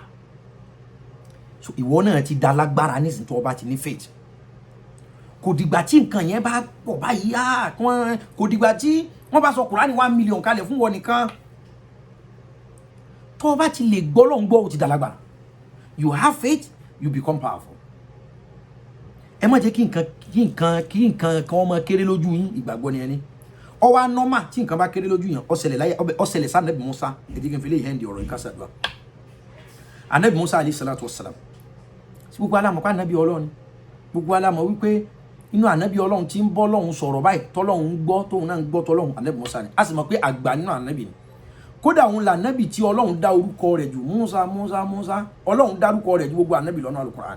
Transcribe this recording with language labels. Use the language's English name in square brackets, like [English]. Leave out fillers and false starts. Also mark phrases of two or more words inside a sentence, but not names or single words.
[Yoruba] So ìwọ náà ti da lágbára nísìnyí tó bá ti ní faith. Kò dìgbà tí nǹkan yẹn bá pọ̀ báyìí kò dìgbà tí wọ́n bá sọ Kùránì 1 million kalẹ̀ fún wọn nìkan. Tó bá ti lè gbọ́ lọ́n gbọ́ ó ti da lágbára. [English] You have faith, you become powerful. [Yoruba] Ẹ má jẹ́ kí nǹkan kan ọmọ kéré lójú yín, ìgbàgbọ́ ni ẹni. Ó wá normal tí nǹkan bá kéré lójú yín, ó ṣẹlẹ̀ sí Ànábì Mùsá. Ẹ jẹ́ kí n fi lè hand ọ̀rọ̀ ìkásàdúrà. Ànábì Mùsá [Arabic] عليه الصلاة والسلام. [Yoruba] Gbogbo alámọ̀ pa Ànábì Ọlọ́run. Gbogbo alámọ̀ wípé inú Ànábì Ọlọ́run tí ń bọ́ Ọlọ́run sọ̀rọ̀ báyìí, tọ́lọ́run gbọ́ tóun náà ń gbọ́ tọ́lọ́run, Ànábì Mùsá ni. A sì mọ̀ pé àgbà nínú Ànábì ni. Kódà òun là Ànábì tí Ọlọ́run dá orúkọ rẹ̀ jù, Mùsá. Ọlọ́run dá orúkọ rẹ̀ jù gbogbo Ànábì lọ́nà Al-Qur'an.